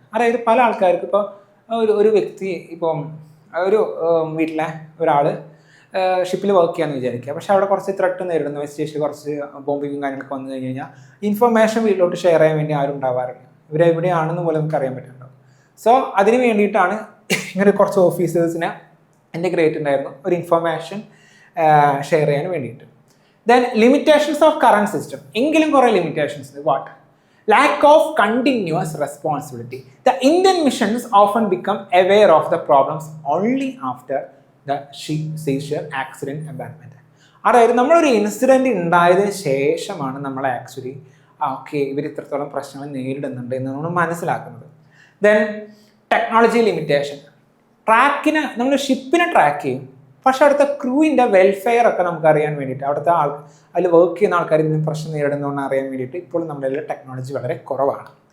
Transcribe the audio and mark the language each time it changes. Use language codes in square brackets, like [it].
[ml] അതായത് പല ആൾക്കാർക്ക് ഇപ്പോൾ ഒരു വ്യക്തി ഇപ്പം ഒരു വീട്ടിലെ ഒരാൾ ഷിപ്പിൽ വർക്ക് ചെയ്യാമെന്ന് വിചാരിക്കുക, പക്ഷെ അവിടെ കുറച്ച് ത്രെട്ട് നേരിടുന്നു, വെസ്റ്റ് ഏഷ്യ കുറച്ച് ബോംബിങ്ങും കാര്യങ്ങളൊക്കെ വന്നു കഴിഞ്ഞ് കഴിഞ്ഞാൽ ഇൻഫർമേഷൻ വീട്ടിലോട്ട് ഷെയർ ചെയ്യാൻ വേണ്ടി ആരും ഉണ്ടാവാറില്ല. ഇവരെവിടെയാണെന്ന് പോലും നമുക്ക് അറിയാൻ പറ്റുന്നുണ്ടോ. സോ അതിന് വേണ്ടിയിട്ടാണ് ഇങ്ങനെ കുറച്ച് ഓഫീസേഴ്സിനെ ഇൻ്റഗ്രേറ്റ് ഉണ്ടായിരുന്നു, ഒരു ഇൻഫർമേഷൻ ഷെയർ ചെയ്യാൻ വേണ്ടിയിട്ട്. [en] then limitations of current system, [ml] എങ്കിലും കുറേ limitations. [en] What? lack of continuous responsibility. The Indian missions often become aware of the problems only after the seizure, accident, abandonment. [ml] അതായത് നമ്മളൊരു ഇൻസിഡൻറ്റ് ഉണ്ടായതിനു ശേഷമാണ് നമ്മൾ ആക്ച്വലി ഓക്കെ ഇവർ ഇത്രത്തോളം പ്രശ്നങ്ങൾ നേരിടുന്നുണ്ട് എന്ന് നമ്മൾ മനസ്സിലാക്കുന്നത്. Then technology limitation. നമ്മൾ ഷിപ്പിനെ ട്രാക്ക് ചെയ്യും, പക്ഷെ അവിടുത്തെ ക്രൂവിൻ്റെ വെൽഫെയർ ഒക്കെ നമുക്ക് അറിയാൻ വേണ്ടിയിട്ട്, അവിടുത്തെ അതിൽ വർക്ക് ചെയ്യുന്ന ആൾക്കാർ ഇതിന് പ്രശ്നം നേരിടുന്നതെന്ന് അറിയാൻ വേണ്ടിയിട്ട് ഇപ്പോഴും നമ്മുടെ ടെക്നോളജി വളരെ കുറവാണ്.